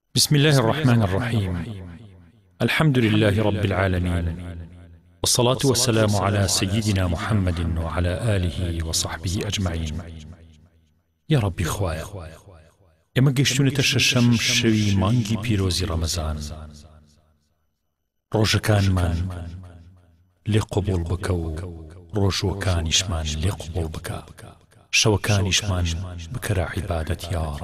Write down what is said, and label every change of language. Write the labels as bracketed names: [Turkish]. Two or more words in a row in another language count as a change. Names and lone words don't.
[Arabic] بسم الله الرحمن الرحيم. الحمد لله رب العالمين، والصلاة والسلام على سيدنا محمد وعلى آله وصحبه أجمعين. يا ربي [Central Kurdish] خوايا ئێمە گەیشتونەتە شەشەم شەوی مانگی پیرۆزی ڕەمەزان. ڕۆژەکانمان لێ قبوڵ بکە و ڕۆژوەکانیشمان لێ قبوڵ بکە، شەوەکانیشمان بکەرە عیبادەت [Arabic] یا ڕەب.